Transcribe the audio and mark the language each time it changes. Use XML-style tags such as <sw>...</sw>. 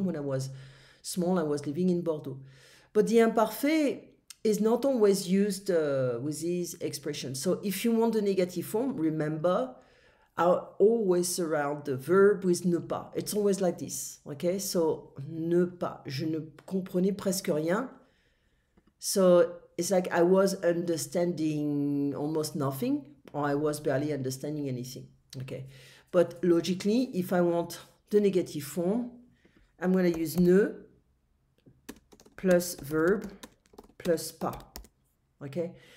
<en>When I was small, I was living in Bordeaux. But the imparfait is not always used with these expressions. So if you want the negative form, remember, I always surround the verb with ne pas. It's always like this, okay? So, ne pas.</en> <fr>Je ne comprenais presque rien.</fr> <en>So, it's like I was understanding almost nothing, or I was barely understanding anything, okay? But logically, if I want the negative form, I'm going to use ne. plus verb plus pas. Okay?</en>